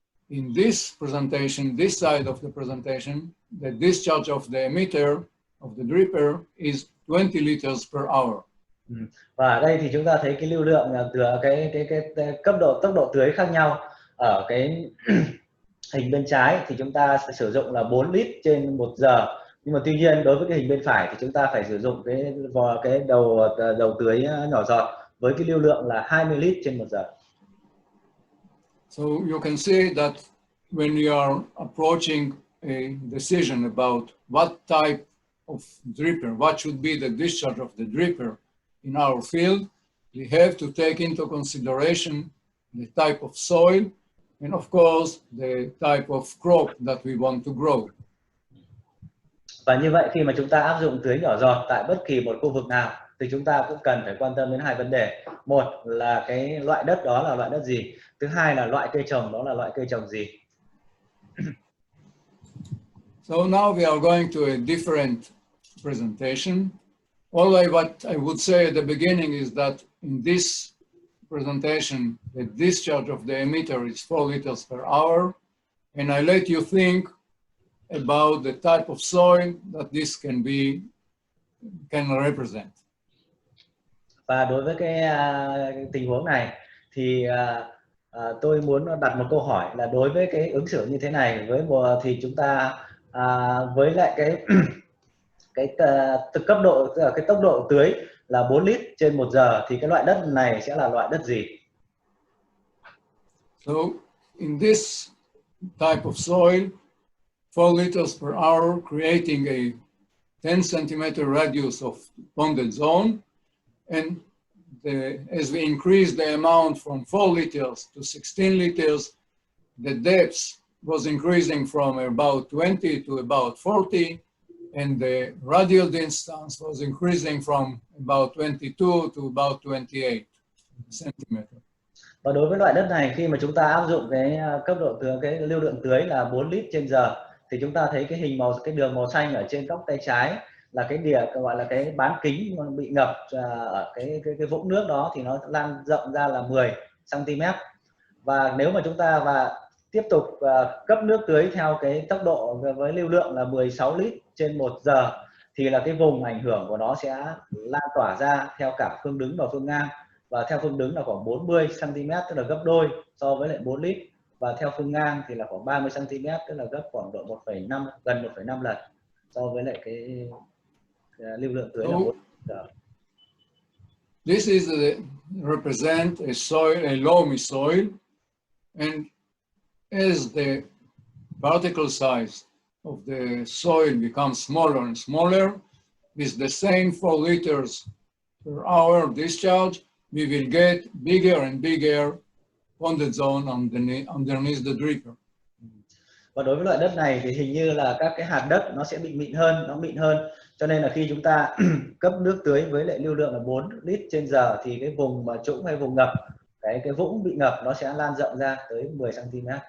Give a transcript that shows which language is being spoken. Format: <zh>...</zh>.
<en>In this presentation, this side of the presentation, the discharge of the emitter of the dripper is 20 liters per hour.</en> <vi>Và ở đây thì chúng ta thấy cái lưu lượng từ cái tốc độ tưới khác nhau. Ở cái hình bên trái thì chúng ta sẽ sử dụng là 4 lít trên 1 giờ. Nhưng mà tuy nhiên đối với cái hình bên phải thì chúng ta phải sử dụng cái đầu tưới nhỏ giọt với cái lưu lượng là 20 lít trên 1 giờ.</vi> <en>So you can see that when you are approaching a decision about what type of dripper, what should be the discharge of the dripper in our field, we have to take into consideration the type of soil and of course the type of crop that we want to grow.</en> <vi>Và như vậy khi mà chúng ta áp dụng tưới nhỏ giọt tại bất kỳ một khu vực nào thì chúng ta cũng cần phải quan tâm đến hai vấn đề. Một là cái loại đất đó là loại đất gì, thứ hai là loại cây trồng đó là loại cây trồng gì.</vi> <en>So now we are going to a different presentation. Only what I would say at the beginning is that in this presentation, the discharge of the emitter is 4 liters per hour. And I let you think about the type of soil that this can represent.</en> <vi>Và đối với cái tình huống này thì tôi muốn đặt một câu hỏi là đối với cái ứng xử như thế này với thì chúng ta với lại cái cấp độ, tức là cái tốc độ tưới là 4 lít trên 1 giờ thì cái loại đất này sẽ là loại đất gì?</vi> <en>So in this type of soil, 4 liters per hour, creating a 10 centimeter radius of ponded zone. And as we increase the amount from 4 liters to 16 liters, the depth was increasing from about 20 to about 40, and the radial distance was increasing from about 22 to about 28 centimeter.</en> <vi>Và đối với loại đất này, khi mà chúng ta áp dụng cái cấp độ tưới, cái lưu lượng tưới là 4 lít trên giờ thì chúng ta thấy cái cái đường màu xanh ở trên góc tay trái là cái gọi là cái bán kính bị ngập ở cái vũng nước đó thì nó lan rộng ra là 10 cm. Và nếu mà chúng ta tiếp tục cấp nước tưới theo cái tốc độ với lưu lượng là 16 lít trên 1 giờ thì là cái vùng ảnh hưởng của nó sẽ lan tỏa ra theo cả phương đứng và phương ngang. Và theo phương đứng là khoảng 40 cm, tức là gấp đôi so với lại 4 lít. Và theo phương ngang thì là khoảng 30 cm, tức là gấp khoảng độ 1,5, gần 1,5 lần so với lại cái lưu lượng tưới là 4 giờ.</vi> <en>This is represent a soil, a loamy soil, and as the particle size of the soil becomes smaller and smaller, with the same 4 liters per hour discharge, we will get bigger and bigger ponded zone underneath the dripper.</en> <vi>Và đối với loại đất này thì hình như là các cái hạt đất nó sẽ bị mịn hơn, cho nên là khi chúng ta cấp nước tưới với lại lưu lượng là 4 lít trên giờ thì cái vùng mà trũng hay vùng ngập, cái vũng bị ngập nó sẽ lan rộng ra tới 10 cm.</vi>